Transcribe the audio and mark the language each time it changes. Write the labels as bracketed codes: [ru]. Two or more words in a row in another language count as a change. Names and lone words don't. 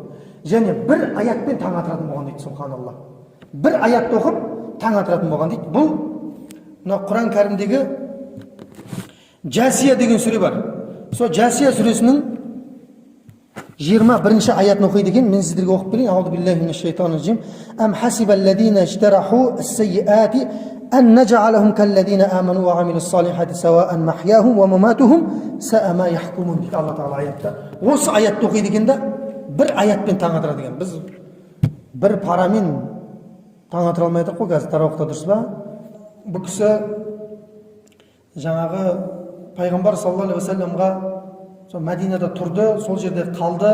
[kk] Және бір аятпен таң атыратын болған дейді, субханалла. Бір аятты оқып таң атыратын болған дейді. Бұл мына Құран кәрімдегі Жасия деген сүре бар. Сол Жасия сүресінің 21-ші аятын оқиды екен. Мен сіздерге оқып берейін. [ar] أعوذ بالله من الشيطان الرجيم. أم حسب الذين اجترحوا السيئات أن نجعلهم كالذين آمنوا وعملوا الصالحات سواء محياهم ومماتهم ساء ما يحكمون [kk] дейді Алла Тағала аятта. Осы аятты оқиды екен да бір аятпен таң атырады екен. Біз бір парамен таң атыра алмайдық қой қазір тарауықта, дұрыс па? Бұл кісі жаңағы пайғамбар [ar] صلى الله عليه وسلم [kk] сол Мәдинада тұрды, сол жерде қалды.